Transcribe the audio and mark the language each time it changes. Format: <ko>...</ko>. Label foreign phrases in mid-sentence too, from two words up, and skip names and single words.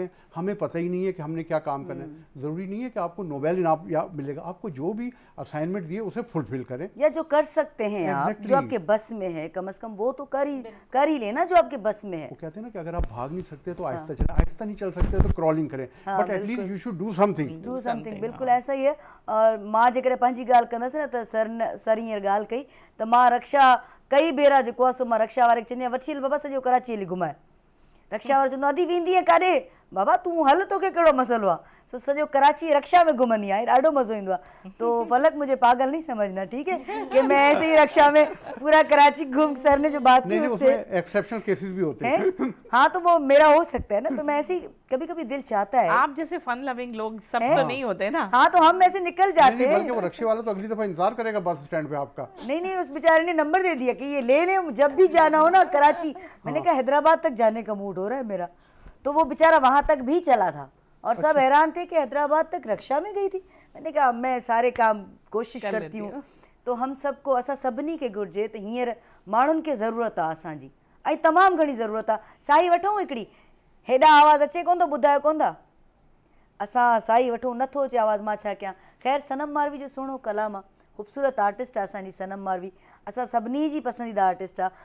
<ur>ہمیں پتہ ہی نہیں ہے کہ ہم نے کیا کام کرنا ہے. ضروری نہیں ہے کہ آپ کو نوبیل انعام ملے گا. آپ کو جو بھی اسائنمنٹ دیے اسے فلفل کریں یا جو کر سکتے ہیں آپ جو آپ کے بس میں ہے کم از کم وہ تو کر ہی لینا جو آپ کے بس میں ہے. وہ کہتے ہیں نا کہ اگر آپ بھاگ نہیں سکتے تو آہستہ چلیں. آہستہ نہیں چل سکتے تو کرالنگ کریں</ur> <en>but at least you should do something.</en> <ur>بالکل ایسا ہی ہے.</ur> <sd>اور मां जेकॾहिं पंहिंजी ॻाल्हि कंदसि न त सर हींअर ॻाल्हि कई त मां रक्षा कई भेरा जेको आहे सो मां रक्षा वारे खे चवंदी आहियां वठी हल बाबा सॼो कराची हली घुमाए. रक्षा वारो चवंदो आहे अदी वेंदी आहे काॾे बाबा तूं हल तोखे कहिड़ो मसइलो आहे. सो सॼो कराची रक्षा में घुमंदी आहे. ॾाढो मज़ो ईंदो आहे.</sd> <ur>تو فلک مجھے پاگل نہیں سمجھنا ٹھیک ہے کہ میں ایسے ہی رکشہ میں پورا کراچی گھوم. سر نے جو بات کی اس سے</ur> <en>exceptional cases</en> <ur>بھی ہوتے ہیں. ہاں تو وہ میرا ہو سکتا ہے نا۔ تو میں ایسے ہی کبھی کبھی دل چاہتا ہے. آپ جیسے</ur> <en>fun loving</en> <ur>لوگ سب تو نہیں ہوتے نا. ہاں تو ہم ایسے نکل جاتے ہیں. بلکہ وہ رکشے والا تو اگلی دفعہ انتظار کرے گا</ur> <en>bus stand</en> <ur>پہ آپ کا. نہیں اس بیچارے نے نمبر دے دیا کہ یہ لے لیں جب بھی جانا ہو نا کراچی. میں نے کہا حیدرآباد تک جانے کا موڈ ہو رہا ہے میرا۔ تو وہ بیچارا وہاں تک بھی چلا تھا اور سب حیران تھے کہ حیدرآباد تک رکشہ میں گئی تھی. میں نے کہا میں سارے کام کوشش کرتی ہوں. تو ہم سب کو</ur> <sd>असां सभिनी खे घुरिजे त हींअर माण्हुनि खे ज़रूरत आहे असांजी ऐं तमामु घणी ज़रूरत आहे. साई वठूं हिकिड़ी हेॾा आवाज़ अचे कोन थो ॿुधायो कोन था. असां साई वठूं नथो अचे आवाज़ मां छा कयां. ख़ैर सनम मारवी जो सुहिणो कलाम आहे. ख़ूबसूरत आर्टिस्ट आहे असांजी सनम मारवी. असां सभिनी जी पसंदीदा आर्टिस्ट आहे.</sd>